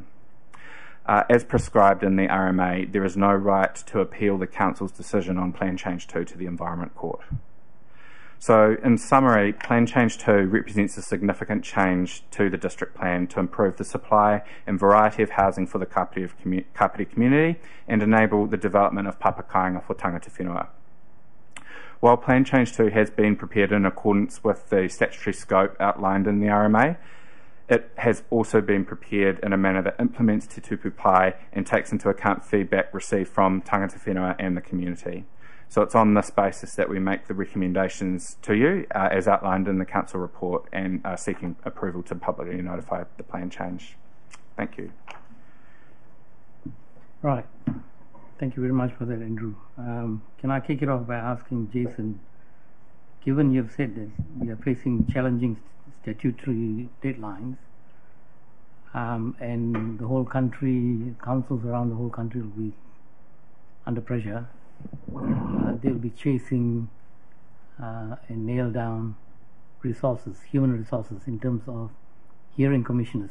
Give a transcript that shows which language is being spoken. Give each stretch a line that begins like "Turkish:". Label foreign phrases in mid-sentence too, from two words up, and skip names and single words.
English: As prescribed in the RMA, there is no right to appeal the Council's decision on Plan Change 2 to the Environment Court. So, in summary, Plan Change 2 represents a significant change to the district plan to improve the supply and variety of housing for the Kapiti community and enable the development of papakainga for
Māori: tangata whenua.
English: While Plan Change 2 has been prepared in accordance with the statutory scope outlined in the RMA, it has also been prepared in a manner that implements Te Tupu Pai and takes into account feedback received from
Māori: tangata whenua
English: and the community. So it's on this basis that we make the recommendations to you, as outlined in the Council report, and seeking approval to publicly notify the plan change. Thank you. Right. Thank you very much for that, Andrew. Can I kick it off by asking Jason, given you've said that we are facing challenging statutory deadlines, and the whole country, councils around the whole country will be under pressure, they'll be chasing and nail down resources, human resources, in terms of hearing commissioners.